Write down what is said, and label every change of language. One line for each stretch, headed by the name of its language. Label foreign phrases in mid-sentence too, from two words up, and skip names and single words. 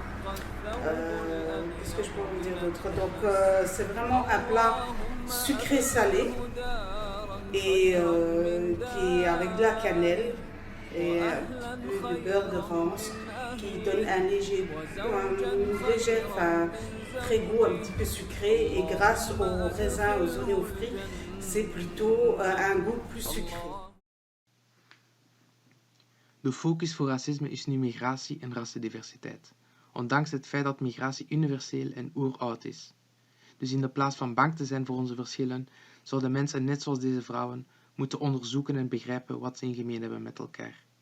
French: Qu'est-ce que je peux vous dire d'autre? Donc c'est vraiment un plat sucré-salé et qui est avec de la cannelle et un peu de beurre de rance qui donne une légère goût un petit peu sucré, et grâce aux raisins, aux oignons frits, c'est plutôt un goût plus sucré.
Dutch: De focus voor racisme is nu migratie en rassendiversiteit, ondanks het feit dat migratie universeel en oeroud is. Dus in de plaats van bang te zijn voor onze verschillen, zouden mensen net zoals deze vrouwen moeten onderzoeken en begrijpen wat ze in gemeen hebben met elkaar.